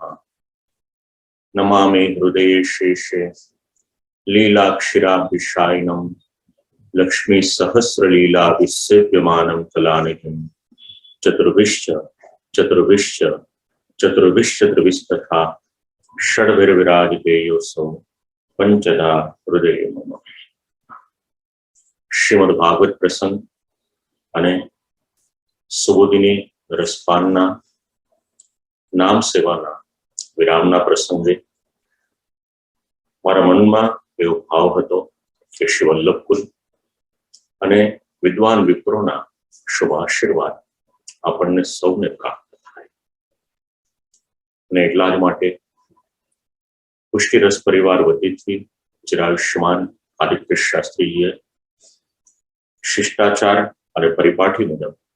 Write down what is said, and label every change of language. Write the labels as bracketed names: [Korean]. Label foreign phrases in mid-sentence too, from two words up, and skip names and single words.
[Sanskrit] नमामि हृदये शेषे लीलाक्षिराभिषायिनं लक्ष्मी सहस्रलीला विसेव्यमानं कलानिधिं चतुर्विश्च चतुर्विश्च चतुर्विश्च त्रिविस्तथा षड्भिर्विराजितेयोऽसौ पंचदा हृदय मम। [Gujarati] श्रीमद् भागवत प्रसंग અને સુબોધિની રસપાનના નામ સેવાના વિરામના પ્રસંગે મારા મનમાં એવો ભાવ હતો કે શ્રી વલ્લભકુલ અને વિદ્વાન વિપ્રોના શુભ આશીર્વાદ આપણને સૌને પ્રાપ્ત થાય અને એટલા જ માટે પુષ્ટિરસ પરિવાર વતીથી ચિરાયુષ્યમાન આદિત્ય શાસ્ત્રીજીએ શિષ્ટાચાર અને પરિપાટી મુજબ